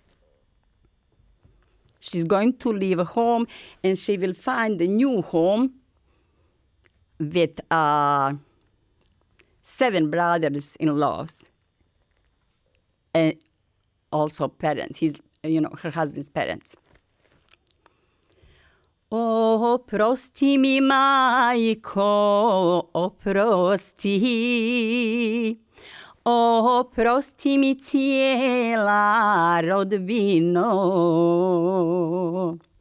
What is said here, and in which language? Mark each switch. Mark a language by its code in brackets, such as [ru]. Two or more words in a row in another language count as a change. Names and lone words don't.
[en] She's going to leave home and she will find a new home with 7 brothers-in-laws and also parents, her husband's parents. [sr] Oprosti mi Majko, oprosti. Oprosti mi cijela rodbino.